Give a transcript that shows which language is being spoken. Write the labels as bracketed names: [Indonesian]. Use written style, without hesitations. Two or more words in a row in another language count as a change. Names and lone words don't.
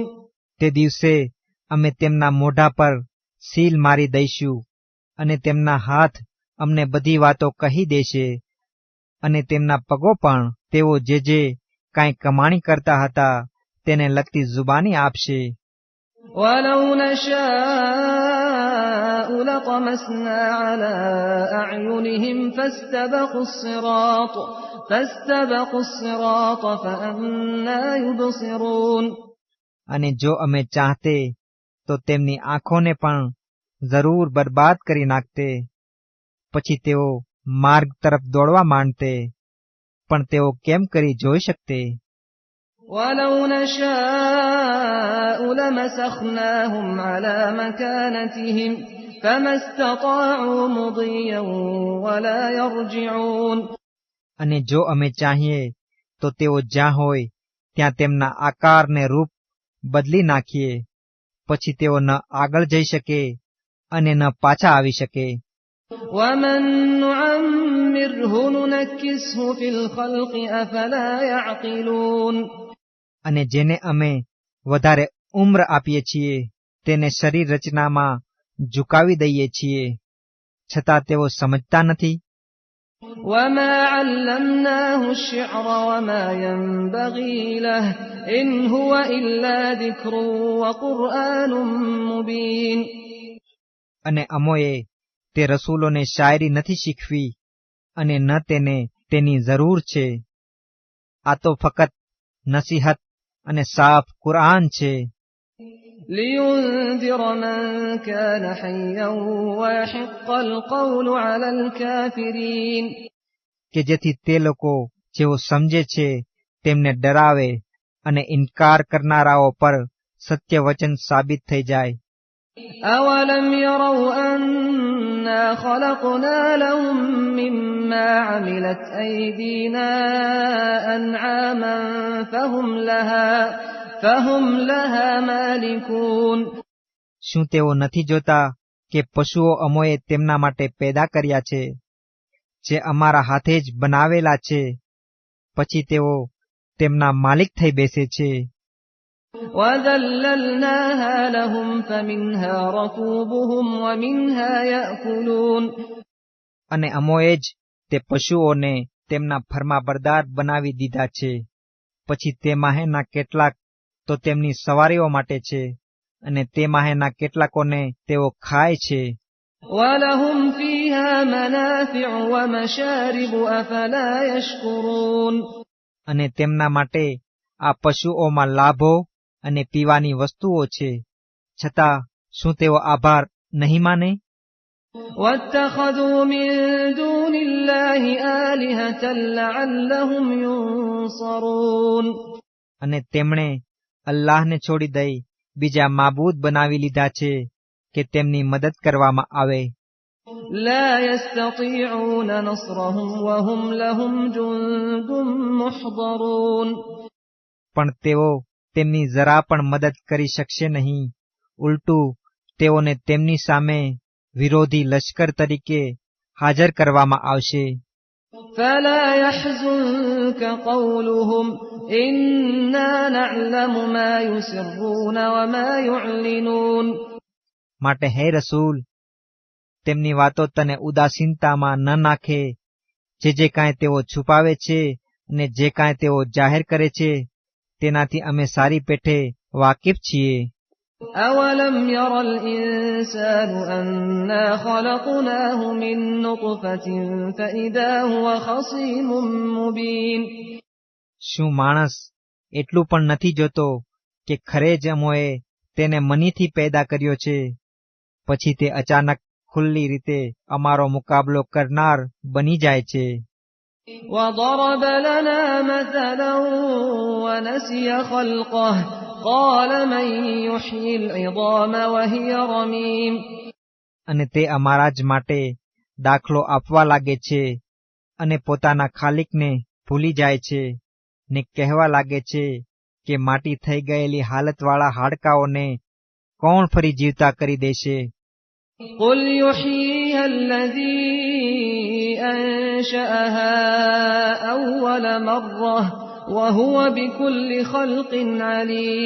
[Gujarati] તે દિવસે અમે તેમના મોઢા પર સીલ મારી દઈશું અને તેમના હાથ અમને બધી વાતો કહી દેશે અને તેમના પગો પણ તેઓ જે કાંઈ કમાણી કરતા હતા તેને લગતી જુબાની આપશે. [Arabic] ولو نشاء لطمسنا على أعينهم فاستبقوا الصراط فأنى يبصرون. [Gujarati] અને જો અમે ચાહતે તો તેમની આંખોને પણ જરૂર બરબાદ કરી નાખતે, પછી તેઓ માર્ગ તરફ દોડવા માંડતે, પણ તેઓ કેમ કરી જોઈ શકતે? [Arabic] ولو نشاء لمسخناهم على مكانتهم فما استطاعوا مضيا ولا يرجعون. [Gujarati] અને જો અમે ચાહીએ તો તેઓ જ્યાં હોય ત્યાં તેમના આકારને રૂપ બદલી નાખીએ, પછી તેઓ ન આગળ જઈ શકે અને ન પાછા આવી શકે. [Arabic] ومن نعمره ننكسه في الخلق أفلا يعقلون. [Gujarati] અને જેને અમે વધારે ઉમ્ર આપીએ છીએ તેને શરીર રચનામાં ઝુકાવી દઈએ છીએ, છતાં તેઓ સમજતા નથી. [Arabic] وما علمناه الشعر وما ينبغي له إن هو إلا ذكر وقرآن مبين. [Gujarati] અને અમોએ તે રસૂલોને શાયરી નથી શીખવી અને ન તેને તેની જરૂર છે. આ તો ફક્ત નસીહત અને સાફ કુરઆન છે. [Arabic] لينذر من كان حيا ويحق القول على الكافرين. [Gujarati] કે જેથી તે લોકો જેઓ સમજે છે તેમને ડરાવે અને ઇનકાર કરનારાઓ પર સત્ય વચન સાબિત થઈ જાય. [Arabic] أولم يروا أنا خلقنا لهم مما عملت أيدينا أنعاما فهم لها مالكون. [Gujarati] શું તેઓ નથી જોતા કે પશુઓ અમોએ તેમના માટે પેદા કર્યા છે, જે અમારા હાથે જ બનાવેલા છે, પછી તેઓ તેમના માલિક થઈ બેસે છે. [Arabic] وَذَلَّلْنَاهَا لَهُمْ فَمِنْهَا رَكُوبُهُمْ وَمِنْهَا يَأْكُلُونَ. [Gujarati] અને અમોએ જ તે પશુઓને તેમના ફરમાબરદાર બનાવી દીધા છે, પછી તે માહેના કેટલાક તો તેમની સવારીઓ માટે છે અને તે માહેના કેટલાકોને તેઓ ખાય છે. [Arabic] وَلَهُمْ فِيهَا مَنَافِعُ وَمَشَارِبُ أَفَلَا يَشْكُرُونَ. [Gujarati] અને તેમના માટે આ પશુઓમાં લાભો અને પીવાની વસ્તુઓ છે, છતાં શું તેઓ આભાર નહીં માને? [Arabic] وَاتَّخَذُوا مِن دُونِ اللَّهِ آلِهَةً لَعَلَّهُمْ يُنصَرُونَ. [Gujarati] અને તેમણે અલ્લાહને છોડી દઈ બીજા માબૂદ બનાવી લીધા છે કે તેમની મદદ કરવામાં આવે. [Arabic] لا يستطيعون نصرهم وهم لهم جند محضرون. [Gujarati] પણ તેઓ તેમની જરા પણ મદદ કરી શકશે નહીં. ઉલટું તેઓને તેમની સામે વિરોધી લશ્કર તરીકે હાજર કરવામાં આવશે. [Arabic] فلا يحزنك قولهم إنا نعلم ما يسرون وما يعلنون. [Gujarati] માટે હે રસૂલ, તેમની વાતો તને ઉદાસીનતામાં ન નાખે. જે કાંઈ તેઓ છુપાવે છે અને જે કાંઈ તેઓ જાહેર કરે છે તેનાથી અમે સારી પેઠે વાકેફ છીએ. [Arabic] أولم ير الإنسان أنا خلقناه من نطفة فإذا هو خصيم مبين. [Gujarati] શું માણસ એટલું પણ નથી જોતો કે ખરે જ અમોએ તેને મનીથી પેદા કર્યો છે, પછી તે અચાનક ખુલ્લી રીતે અમારો મુકાબલો કરનાર બની જાય છે. [Arabic] وضرب لنا مثلا ونسي خلقه قال من يحيي العظام وهي رميم. [Gujarati] અને તે અમારા જ માટે દાખલો આપવા લાગે છે અને પોતાના ખાલિકને ભૂલી જાય છે ને કહેવા લાગે છે કે માટી થઈ ગયેલી હાલતવાળા હાડકાઓને કોણ ફરી જીવતા કરી દેશે. [Arabic] قل يحييها الذي أنشأها أول مرة وهو بكل خلق عليم.